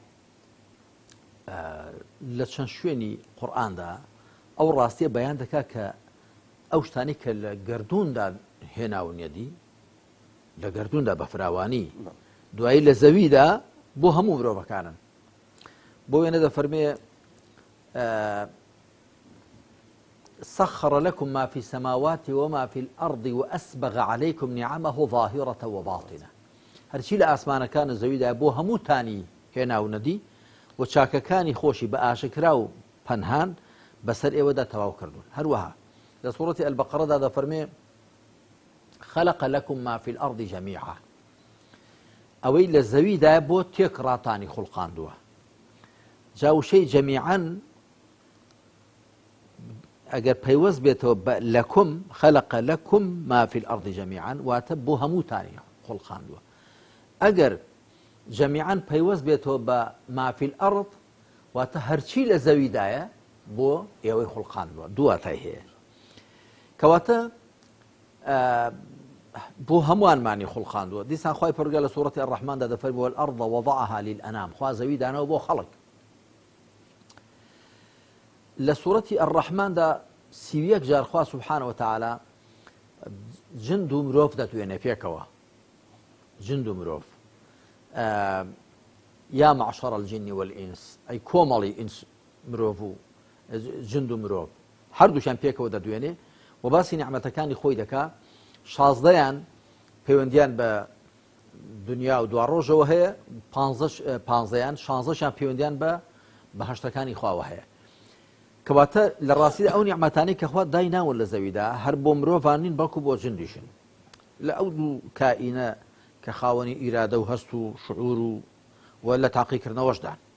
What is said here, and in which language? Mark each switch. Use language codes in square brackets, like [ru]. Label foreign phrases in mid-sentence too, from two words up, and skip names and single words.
[ckb] لە چەند شوێنی قورئاندا ئەو ڕاستیە بەیان دەکات کە ئەو شتانی کە لە گردووندا هێناونیەدی لە گردووندا بە فراوانی دوایی لە زەویدا بۆ هەموو مرۆڤەکانن بۆ وێنە دەفەرمێ [ar] سخر لكم ما في السماوات وما في الأرض وأسبغ عليكم نعمه ظاهرة [ckb] وباطنة هەرچی لە ئاسمانەکان زەویدا بۆ هەمووتانی هێناونەدی و چاکەکانی خۆشی بە ئاشکرا و پەنهان بەسەر ئێوەدا تەواو کردوون هەروەها لە سوورەتی ئەلبەقەرەدا دەفەرمێ [ar] خلق لكم ما في الأرض جميعا [ckb] ئەوەی لە زەویدا بۆ تێک ڕاتانی خوڵقاندووە جاوشەی جەمیعەن ئەگەر پەیوەست بێتەوە [ar] لەکم خەلق لەکم ما فی الأرض جەمیعەن [ckb] واتە بۆ هەمووتانی خوڵقاندووە ئەگەر جەمیعەن پەیوەست بێتەوە بە [ar] ما فی الأرض [ckb] واتە هەرچی لە زەویدایە بۆ ئێوەی خوڵقاندووە دوو واتای هەیە کەواتە بۆ هەمووانمانی خوڵقاندووە دیسان خوای پەروەردگار لە سوورەتی الرەحماندا دەفەرمێ [ar] والأرض وضعها للأنام [ckb] خوا زەوی دانەوە بۆ خەڵک لە سوورەتی الرەحماندا 31 جار خوا [ar] سبحانه وتعالى [ckb] جند و مرۆڤ دەتوێنێ پێکەوە جند و مرۆڤ [ar] یا معشر الجن والإنس [ckb] ئەی کۆمەڵی ئینس مرۆڤ و جند و مرۆڤ هەردووشیان پێکەوە دەدوێنێ و باسی نیعمەتەکانی خۆی دەکا 16یان پەیوەندیان بە دنیا و دوا ڕۆژەوە هەیە 15یان 16شیان پەیوەندیان بە بەهەشتەکانی خواوە هەیە کەواتە لە ڕاستیدا ئەو نیعمەتانەی کە خوا دای ناون لە زەویدا هەر بۆ مرۆڤان نین بەڵکو بۆ جندیشن لە ئەو دوو کائینە کە خاوەنی ئیرادە و هەست و شعور و لە تاقیکردنەوەشدان